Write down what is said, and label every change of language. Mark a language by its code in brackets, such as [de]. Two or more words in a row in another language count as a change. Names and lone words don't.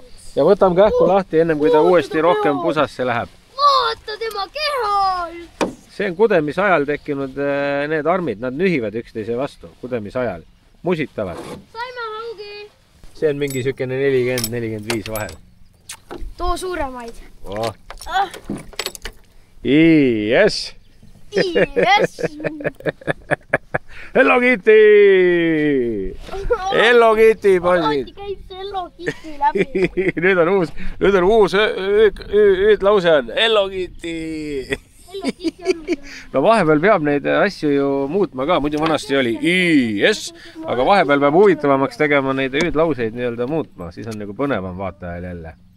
[et] Ja võtame kähku lahti ennem, kui ta uuesti rohkem pusasse läheb. Vaata tema kehal! See on kudemise ajal tekkinud need armid. Nad nühivad üksteise vastu kudemise ajal. Musitavad. Saime haugi. See on mingi sükene 40-45 vahel. Too suuremaid. [en] Oh. Yes! Yes! [et] Hello Kitty! Hello Kitty, poisid! Käib see Hello Kitty läbi. nüüd on uus lause on Hello Kitty! Hello Kitty on. No vahepeal peab neid asju ju muutma ka, muidu vanasti oli yes, aga vahepeal peab huvitavamaks tegema neid hüüdlauseid nii-öelda muutma, siis on nagu põnevam vaatajal jälle.